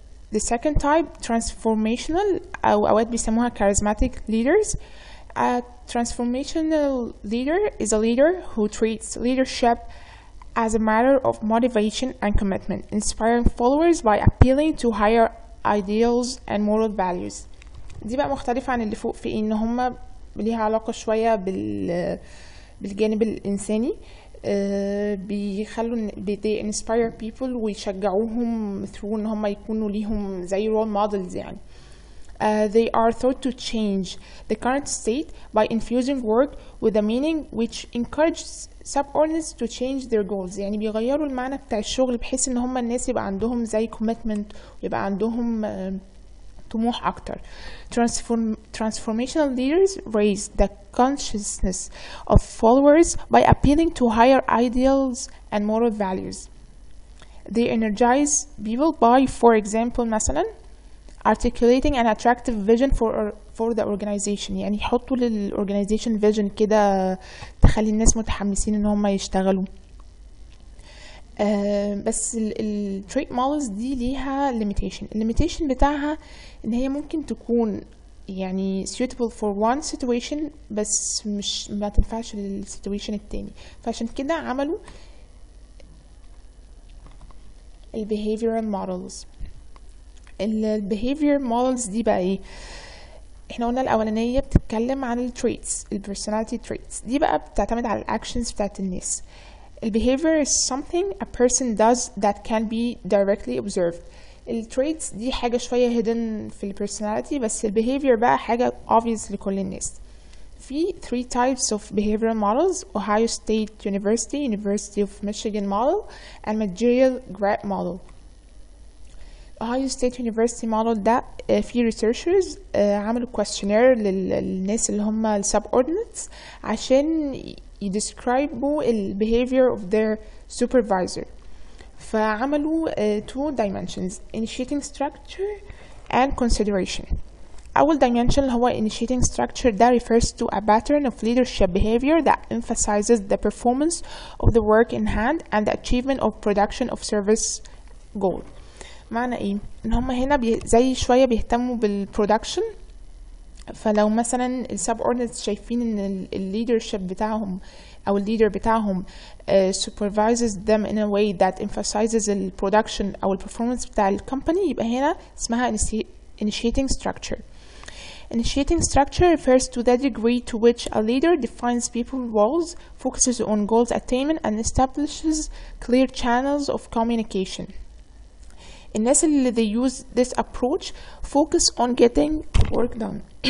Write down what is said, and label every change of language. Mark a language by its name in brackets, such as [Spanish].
[English] The second type, transformational [Arabic] أو أوقات بيسموها [English] charismatic leaders. A transformational leader is a leader who treats leadership as a matter of motivation and commitment, inspiring followers by appealing to higher ideals and moral values. [Arabic] دي بقى مختلفة عن اللي فوق في إن هما ليها علاقة شوية بالجانب الإنساني. بيخلوا [English] they inspire people [Arabic] ويشجعوهم through إن هما يكونوا ليهم زي role models يعني. [English] They are thought to change the current state by infusing work with a meaning which encourages subordinates to change their goals. [Arabic] يعني بيغيروا المعنى بتاع الشغل بحيث ان هم الناس يبقى عندهم زي commitment ويبقى عندهم طموح أكتر. [English] Transformational leaders raise the consciousness of followers by appealing to higher ideals and moral values. They energize people by, for example, مثلا articulating an attractive vision for the organization. [Arabic] يعني يحطوا للorganization vision كده تخلي الناس متحمسين ان هم يشتغلوا. بس ال trait models دي ليها limitation بتاعها ان هي ممكن تكون يعني [English] suitable for one situation [Arabic] بس مش ما تنفعش للسيتويشن التاني. فعشان كده عملوا ال behavioral models. ال behavior models دي بقى ايه؟ احنا قلنا الاولانيه بتتكلم عن ال traits ال personality traits. دي بقى بتعتمد على الاكشنز بتاعت الناس. [English] ال behavior is something a person does that can be directly observed. [Arabic] ال traits دي حاجه شويه hidden في ال personality بس ال behavior بقى حاجه obvious لكل الناس. [English] في 3 types of behavioral models: Ohio State University of Michigan model and McGill Grant model. [Arabic] Ohio State University model ده في researchers عملوا questionnaire للناس اللي هم ال subordinates عشان يدescribوا ال [English] behavior of their supervisor. [Arabic] فعملوا [English] two dimensions: initiating structure and consideration. أول dimension اللي هو initiating structure ده refers to a pattern of leadership behavior that emphasizes the performance of the work in hand and the achievement of production of service goal. [Arabic] معنى ايه؟ ان هم هنا زي شوية بيهتموا بالبرودكشن. فلو مثلا السبوردينيتس شايفين ان الليدرشيب بتاعهم او الليدر بتاعهم [English] supervises them in a way that emphasizes the production [Arabic] او performance بتاع الكومباني، يبقى هنا اسمها initiating structure. [English] Initiating structure refers to the degree to which a leader defines people's roles, focuses on goals attainment, and establishes clear channels of communication. [Arabic] الناس اللي [English] they use this approach focus on getting work done.